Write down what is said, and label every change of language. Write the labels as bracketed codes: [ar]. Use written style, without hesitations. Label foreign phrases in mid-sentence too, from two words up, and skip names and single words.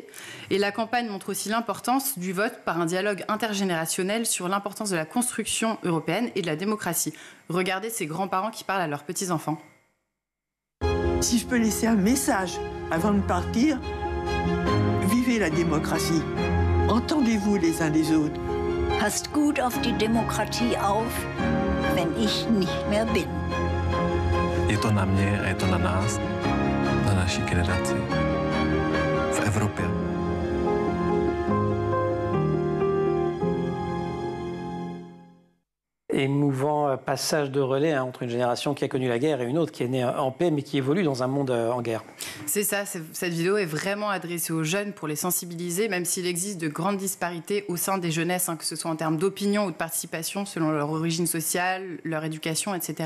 [fr] Et la campagne montre aussi l'importance du vote par un dialogue intergénérationnel sur l'importance de la construction européenne et de la démocratie. Regardez ces grands-parents qui parlent à leurs petits-enfants. Si je peux laisser un message avant de partir, vivez la démocratie. Entendez-vous les uns les autres. [de] Passt gut auf die Demokratie auf, wenn ich nicht mehr bin. [cs] Je to na mě a je to na nás, na naší generaci. V Evropě. [fr] Émouvant passage de relais entre une génération qui a connu la guerre et une autre qui est née en paix mais qui évolue dans un monde en guerre. C'est ça, cette vidéo est vraiment adressée aux jeunes pour les sensibiliser, même s'il existe de grandes disparités au sein des jeunesses, que ce soit en termes d'opinion ou de participation selon leur origine sociale, leur éducation, etc.